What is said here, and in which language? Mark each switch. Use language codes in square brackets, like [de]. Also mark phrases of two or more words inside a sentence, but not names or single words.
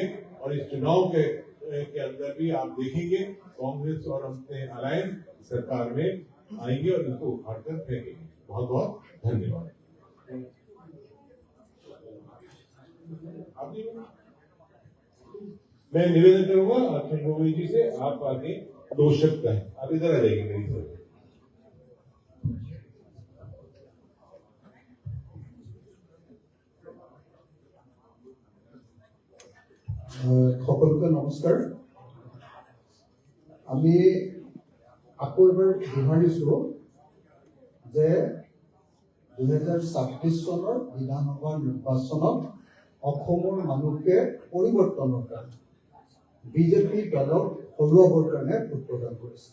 [hi] और इस चुनाव के अंदर भी आप देखेंगे कांग्रेस और अपने अलायंस सरकार में आएंगे और इनको उखाड़ कर फेंकेंगे। बहुत बहुत धन्यवाद। मैं निवेदन करूंगा अखिल गोविंद जी से, आप आगे 2 शब्द कहें। आप इधर आ जाइए मेरी तरफ। [as] সকলকে নমস্কাৰ। আমি আকৌ এবাৰ দোহাৰিছো যে 2026 চনৰ বিধানসভা নিৰ্বাচনত অসমৰ মানুহকে পৰিৱৰ্তনৰ কাৰণে বিজেপি দলক হৰুৱাবৰ কাৰণে ভোট প্ৰদান কৰিছে।